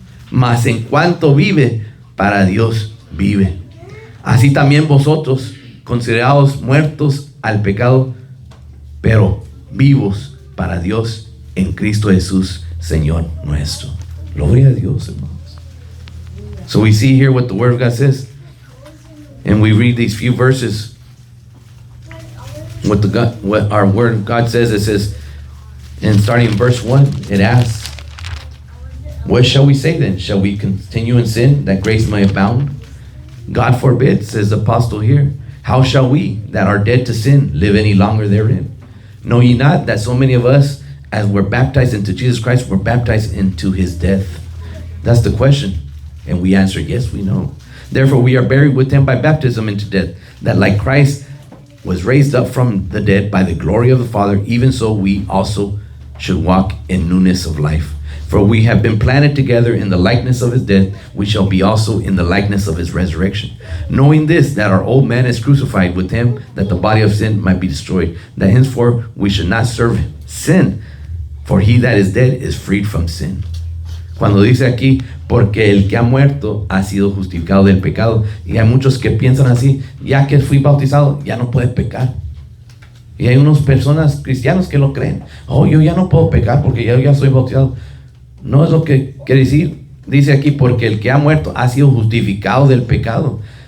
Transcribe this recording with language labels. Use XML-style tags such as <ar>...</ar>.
<es>Mas en cuanto vive, para Dios vive. Así también vosotros, considerados muertos al pecado, pero vivos para Dios en Cristo Jesús, Señor nuestro. Gloria a Dios, hermanos.</es> <en>So we see here what the Word of God says, and we read these few verses. What our Word of God says, it says, and starting in verse 1, it asks, what shall we say then? Shall we continue in sin that grace may abound? God forbid, says the apostle here. How shall we that are dead to sin live any longer therein? Know ye not that so many of us, as we're baptized into Jesus Christ, we're baptized into His death? That's the question. And we answer, yes, we know. Therefore we are buried with Him by baptism into death, that like Christ was raised up from the dead by the glory of the Father, even so we also should walk in newness of life. For we have been planted together in the likeness of His death, we shall be also in the likeness of His resurrection. Knowing this, that our old man is crucified with Him, that the body of sin might be destroyed, that henceforth we should not serve sin, for he that is dead is freed from sin.</en> <es>Cuando dice aquí, porque el que ha muerto ha sido justificado del pecado. Y hay muchos que piensan así, ya que fui bautizado, ya no puedes pecar. Y hay unas personas cristianos que lo creen. Oh, yo ya no puedo pecar porque ya soy bautizado. No es lo que quiere decir. Dice aquí, porque el que ha muerto ha sido justificado del pecado.</es>